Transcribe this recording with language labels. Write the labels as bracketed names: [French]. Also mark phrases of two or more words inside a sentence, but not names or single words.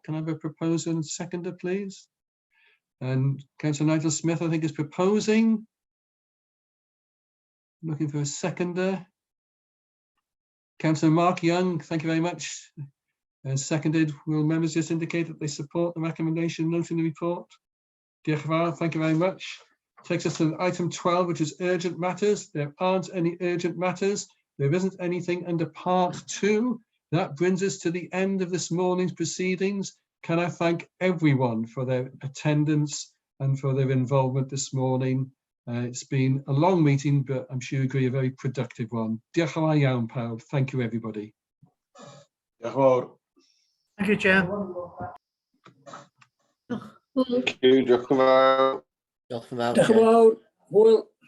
[English] Can I have a proposer and seconder, please? And Councillor Nigel Smith, I think, is proposing. Looking for a seconder. Councillor Mark Young, thank you very much. Seconded. Will members just indicate that they support the recommendation noted in the report? [Welsh] Diolch yn fawr. [English] Thank you very much. Takes us to item 12, which is urgent matters. There aren't any urgent matters. There isn't anything under part 2. That brings us to the end of this morning's proceedings. Can I thank everyone for their attendance and for their involvement this morning? It's been a long meeting, but I'm sure you agree, a very productive one. [Welsh] Diolch yn fawr iawn, pawb. [English] Thank you, everybody. [Welsh] Diolch yn fawr. [English] Thank you, Chair. [Welsh] Diolch yn fawr. Diolch yn fawr. Hwyl.